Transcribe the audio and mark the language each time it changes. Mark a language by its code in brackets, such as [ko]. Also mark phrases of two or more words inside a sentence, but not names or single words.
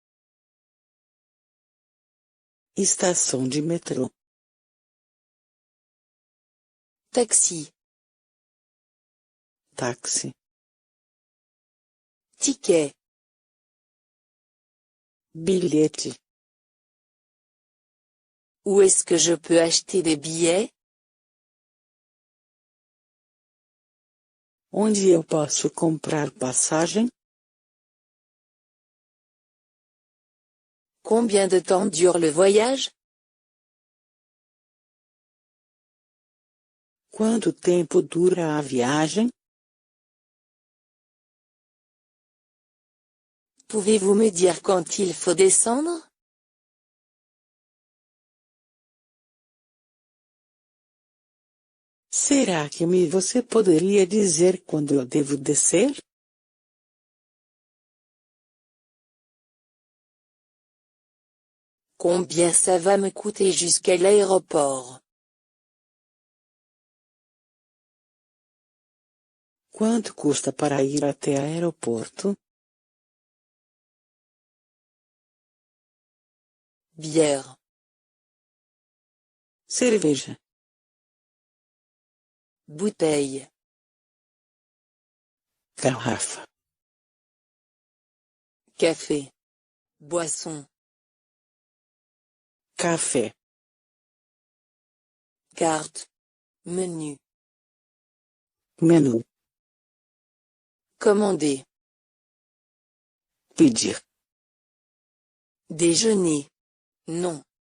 [pt] Estação de metrô. [fr] Taxi. [pt] Táxi. [fr] Ticket. [pt] Bilhete. [fr] Où est-ce que je peux acheter des billets? [pt] Onde eu posso comprar passagem? [fr] Combien de temps dure le voyage? [pt] Quanto tempo dura a viagem? [fr] Pouvez-vous me dire quand il faut descendre? [pt] Será que você poderia dizer quando eu devo descer? [fr] Combien ça va me coûter jusqu'à l'aéroport? [pt] Quanto custa para ir até aeroporto? [fr] Bière. [pt] Cerveja. [fr] Bouteille. [pt] Garrafa. [fr] Café. Boisson. [pt] Café. [fr] Carte. Menu. [pt] Menu. [fr] Commander. [pt] Pedir. [fr] Déjeuner. Non.